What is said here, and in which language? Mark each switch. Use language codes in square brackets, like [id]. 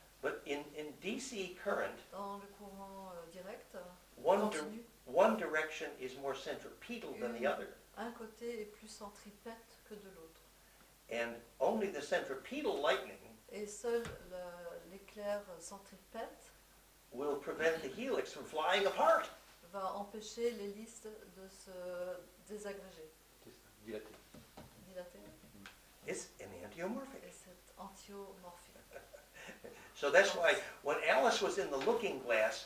[en] But in DC current, [fr] Dans le courant direct, [en] one direction is more centripetal than the other. [fr] un côté est plus centripète que de l'autre. [en] And only the centripetal lightning [fr] Et seul l'éclair centripète [en] will prevent the helix from flying apart. [fr] va empêcher l'hélice de se désagréger, Dilaté. dilater. [en] It's enantiomorphic. [fr] Et c'est antiomorphique. [en] So that's why when Alice was in the looking glass,